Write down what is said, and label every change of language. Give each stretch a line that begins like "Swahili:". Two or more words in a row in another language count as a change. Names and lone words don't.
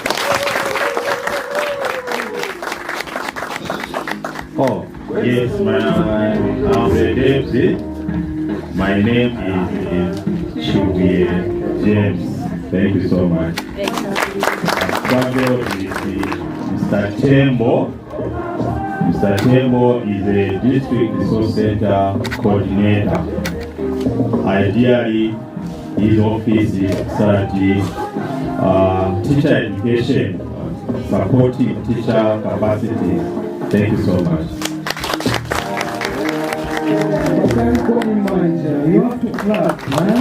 English: Oh, yes, I'm the deputy. My name is Chibuye James. Thank you so much. Mr. Tembo. Mr. Tembo is a district resource center coordinator. Ideally, his office is strategy, teacher education, supporting teacher capacity Thank you so much. You have to clap, man.